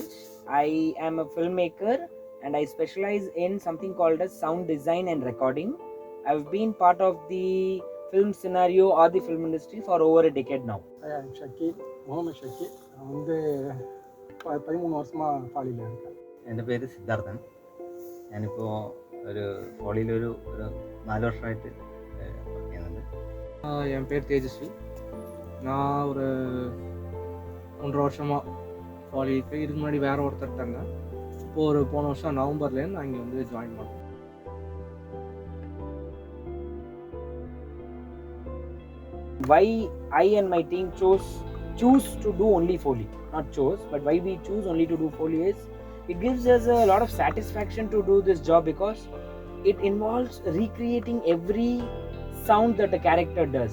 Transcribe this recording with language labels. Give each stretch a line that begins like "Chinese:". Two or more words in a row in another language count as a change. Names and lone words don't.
English: I am a filmmaker and I specialize in something called as sound design and recording. I've been part of the film scenario or the film industry for over a decade now. Hi, I'm Shakeel, Mohammed Shakeel.
Tamil: நான் வந்து 13 வருஷமாக ஃபாலியில் இருக்கேன்.
Malayalam: എൻ്റെ പേര് സിദ്ധാർത്ഥൻ. ഞാനിപ്പോൾ ഒരു ഫോളിയിൽ ഒരു 4 വർഷമായിട്ട് വർക്ക് ചെയ്യുന്നുണ്ട്.
Tamil: என் பேர் தேஜஸ்வி. நான் ஒரு 1.5 வருஷமாக ஃபாலி இருக்குது. இதுக்கு முன்னாடி வேறு ஒருத்தர்ட்டாங்க. இப்போது போன வருஷம் நவம்பர்லேருந்து நான் இங்கே வந்து ஜாயின் பண்ணேன்.
English: Why I and my team choose to do only Foley, not chose, but why we choose only to do Foley is it gives us a lot of satisfaction to do this job because it involves recreating every sound that a character does.